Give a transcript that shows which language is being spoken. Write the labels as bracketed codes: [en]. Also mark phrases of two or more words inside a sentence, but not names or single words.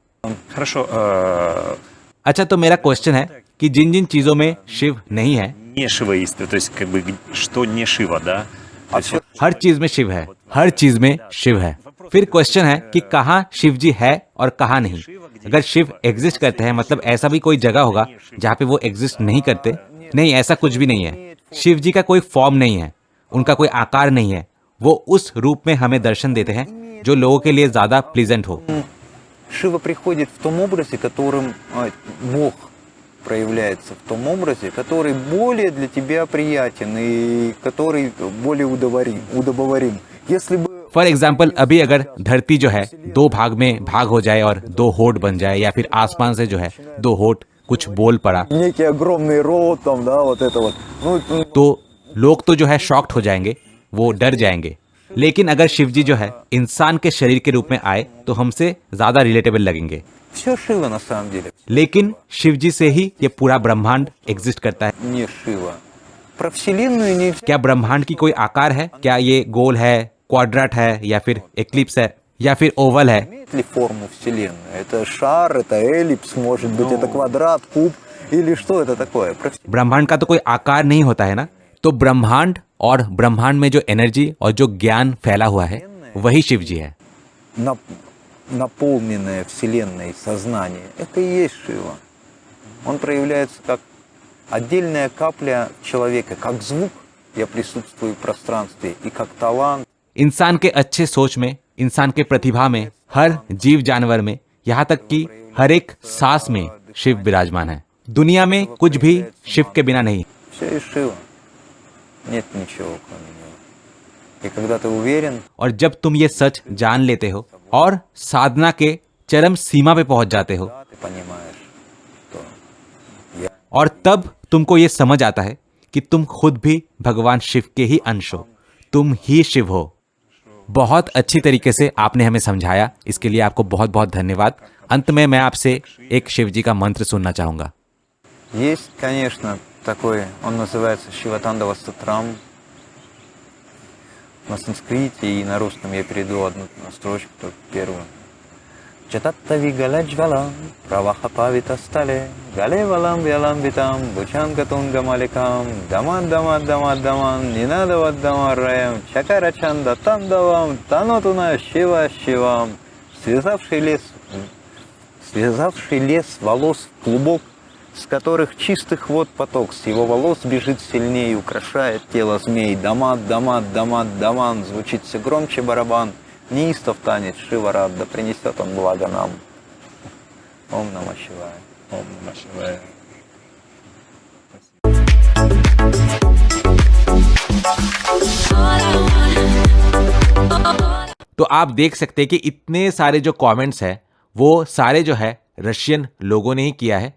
[ru] Хорошо, [hi] अच्छा, तो मेरा क्वेश्चन है कि जिन जिन चीजों में शिव नहीं है, [ru] не шиваисты, то есть как бы что не Шива, да? То есть вот [hi] हर चीज में शिव है, हर चीज में शिव है। फिर क्वेश्चन है कि कहाँ शिव जी है और कहाँ नहीं। अगर शिव एग्जिस्ट करते हैं, मतलब ऐसा भी कोई जगह होगा जहाँ पे वो एग्जिस्ट नहीं करते? नहीं, ऐसा कुछ भी नहीं है। शिव जी का कोई फॉर्म नहीं है, उनका कोई आकार नहीं है। वो उस रूप में हमें दर्शन देते हैं जो लोगों के लिए ज्यादा प्लीजेंट हो। [ru] Шива приходит в том образе, которым Бог проявляется, в том образе, который более для тебя приятен и который более удобоварим. Если бы [en] for example, [hi] अभी अगर धरती जो है दो भाग में भाग हो जाए और दो होठ बन जाए, या फिर आसमान से जो है दो होठ कुछ बोल पड़ा, [ru] некий огромный рот там, да, вот это вот. Ну, [hi] तो लोग तो जो है शॉक्ड हो जाएंगे, वो डर जाएंगे। लेकिन अगर शिव जी जो है इंसान के शरीर के रूप में आए तो हमसे ज्यादा रिलेटेबल लगेंगे। [ru] все Шива на самом деле. [hi] लेकिन शिव जी से ही ये पूरा ब्रह्मांड एग्जिस्ट करता है। [ru] Не Шива. Про Вселенную не [hi] क्या ब्रह्मांड की कोई आकार है? क्या ये गोल है, क्वाड्रेट है, या फिर एक्लिप्स है, या फिर ओवल है? [ru] имеет ли форму Вселенная. Это шар, это эллипс, может быть, это квадрат, куб или что это такое. Про [hi] ब्रह्मांड का तो कोई आकार नहीं होता है ना। तो ब्रह्मांड और ब्रह्मांड में जो एनर्जी और जो ज्ञान फैला हुआ है वही शिव जी है। [ru] наполненное Вселенной сознание, это и есть Шива. Он проявляется как отдельная капля человека, как звук, я присутствую в пространстве, и как талант. [hi] इंसान के अच्छे सोच में, इंसान के प्रतिभा में, हर जीव जानवर में, यहाँ तक कि हर एक सांस में शिव विराजमान है। दुनिया में कुछ भी शिव के बिना नहीं। [ru] Все есть Шива. Нет ничего кроме него. И когда ты уверен, [hi] और जब तुम ये सच जान लेते हो और साधना के चरम सीमा पे पहुंच जाते हो, [ru] да, ты понимаешь, что я [hi] और तब तुमको ये समझ आता है कि तुम खुद भी भगवान शिव के ही अंश हो, तुम ही शिव हो। बहुत अच्छी तरीके से आपने हमें समझाया, इसके लिए आपको बहुत बहुत धन्यवाद। अंत में मैं आपसे एक शिव जी का मंत्र सुनना चाहूंगा। [ru] Есть, конечно, такой, он называется Шиватандава Сатрам. На санскрите и на русском я перейду одну строчку, только первую. [sa] जटाटवी गलज्जलम्, प्रवाह पावित स्थले, गलेऽवलम्ब्य लम्बिताम्, भुजङ्ग तुङ्ग मालिकाम्, डमड् डमड् डमड् डमन्, [ru] не надо вот [sa] डमर्वयं, चकार चण्ड ताण्डवं, तनोतु नः शिवः शिवम्. [ru] Связавший лес волос в клубок, с которых чистых вод поток, с его волос бежит сильнее, украшает тело змей. Дамат, дамат, дамат, даман, звучит все громче барабан. Неистов танец Шиварат, да принесет он благо нам. [sa] ॐ नमः शिवाय. ॐ नमः शिवाय. [hi] तो आप देख सकते हैं कि इतने सारे जो कमेंट्स हैं वो सारे जो है रशियन लोगों ने ही किया है।